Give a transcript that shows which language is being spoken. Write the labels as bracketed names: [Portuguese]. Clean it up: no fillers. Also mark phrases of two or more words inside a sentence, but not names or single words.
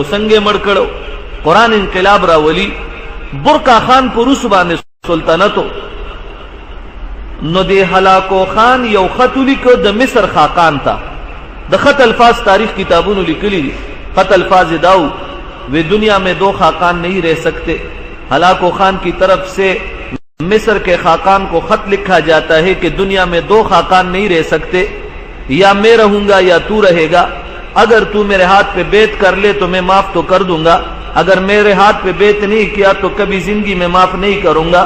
[Pashto] څنګه مړ کړو؟ قرآن انقلاب راولي. برقع خان په روس باندې سلطنتو، نو دی هلاکو خان یو خط لیکو د مصر خاقان ته. د خط الفاظ تاریخ کتابونو لیکلی دي. [Urdu] خط الفاظ داو وہ دنیا میں 2 خاقان نہیں رہ سکتے. ہلاکو خان کی طرف سے مصر کے خاقان کو خط لکھا جاتا ہے کہ دنیا میں 2 خاقان نہیں رہ سکتے، یا میں رہوں گا یا تو رہے گا. اگر تو میرے ہاتھ پہ بیعت کر لے تو میں معاف تو کر دوں گا، اگر میرے ہاتھ پہ بیعت نہیں کیا تو کبھی زندگی میں معاف نہیں کروں گا.